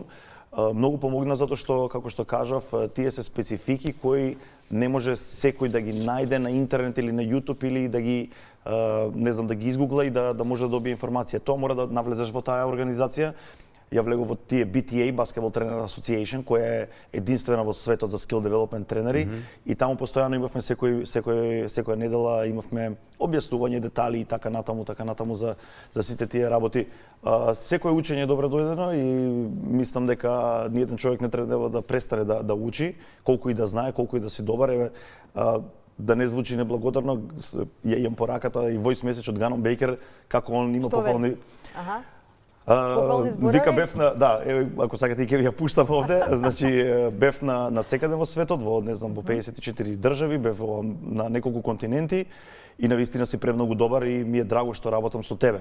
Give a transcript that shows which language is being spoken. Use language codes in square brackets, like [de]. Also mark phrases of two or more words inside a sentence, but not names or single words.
[mk] Многу помогна затоа што, како што кажав, тие се специфики кои не може секој да ги најде на интернет или на YouTube или да ги не знам, да ги изгугла и да може да добие информација. Тоа мора да навлезеш во таа организација. Ја влегов во тие BTA, Basketball Trainer Association, која е единствена во светот за [en] skill development [mk] тренери, и таму постојано имавме секоја недела имавме објаснување, детали и така натаму за сите тие работи. Секој учење е добро дојдено и мислам дека ниеден човек не треба да престане да учи, колку и да знае, колку и да си добар. Еве, да не звучи неблагодарно, ја имам пораката и [en] voice message [mk] од Ганон Бейкер, како он има пофални... Вика бев на, да, ако сакате и ќе ја пуштам овде, значи бев на секаде во светот, во, не знам, во 54 држави, бев на неколку континенти и навистина си премногу добар и ми е драго што работам со тебе.